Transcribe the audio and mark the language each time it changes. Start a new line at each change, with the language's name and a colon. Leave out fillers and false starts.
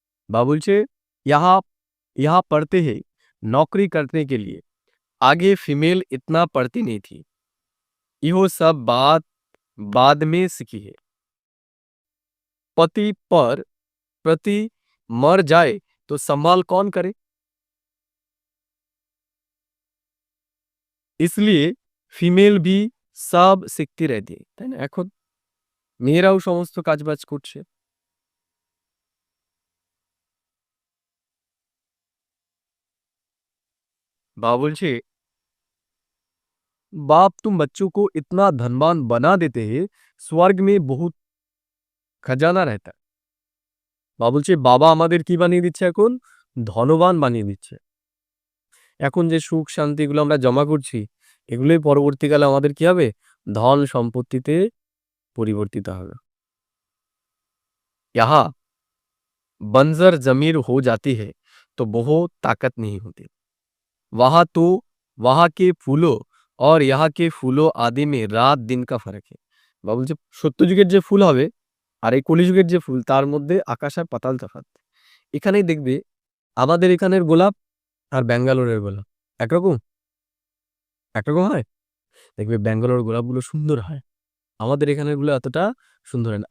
Hindi: बाबा बोलছে यहाँ यहाँ पढ़ते हैं नौकरी करने के लिए, आगे फीमेल इतना पढ़ती नहीं थी, यो सब बात बाद में सीखी है। पति पर प्रति मर जाए तो संभाल कौन करे? इसलिए ফিমেল भी
Bangla: সব শিখতে
Hindi: रहती है,
Bangla: তাই না? এখন মেয়েরাও সমস্ত কাজবাজ করছে। বাবা বলছে
Hindi: बाप तुम बच्चों को इतना धनवान बना देते हैं, स्वर्ग में बहुत खजाना रहता है।
Bangla: বাবা বলছে বাবা আমাদের কি বানিয়ে দিচ্ছে? এখন ধনবান বানিয়ে দিচ্ছে। এখন যে সুখ শান্তি এগুলো আমরা জমা করছি, এগুলোই পরবর্তীকালে আমাদের কি হবে? ধন সম্পত্তিতে পরিবর্তিত হবে।
Hindi: यहाँ बंजर जमीर हो जाती है तो बहुत ताकत नहीं होती, वहां के फूलों और यहाँ के फूलों आदि में
Bangla: রাত দিন
Hindi: का फर्क है।
Bangla: বাবা বলছে সত্যযুগের যে ফুল হবে আর এই কলিযুগের যে ফুল, তার মধ্যে আকাশ আর পাতাল তফাৎ। এখানেই দেখবে আমাদের এখানের গোলাপ আর ব্যাঙ্গালোরের গোলাপ একরকম একরকম হয়। দেখবে ব্যাঙ্গালোর গোলাপগুলো সুন্দর হয়, আমাদের এখানের গুলো এতটা সুন্দর হয় না।